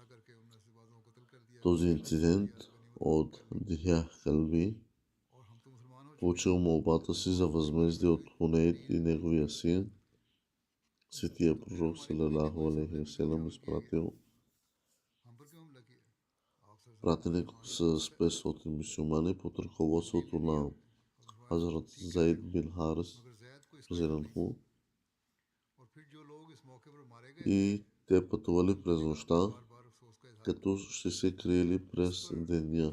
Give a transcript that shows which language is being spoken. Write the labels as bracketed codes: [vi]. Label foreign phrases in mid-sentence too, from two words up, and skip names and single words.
[bg] този инцидент от Дихия Калби, получил молбата си за възмездие от Хунейд и неговия син, светия пророк [ar] صلى الله عليه وسلم [bg] изпратил пратеник с 500 мюсюлмани под ръководството на Хазрат Зайд бин Харис Зеленху, и те пътували през нощта като ще се криели през деня.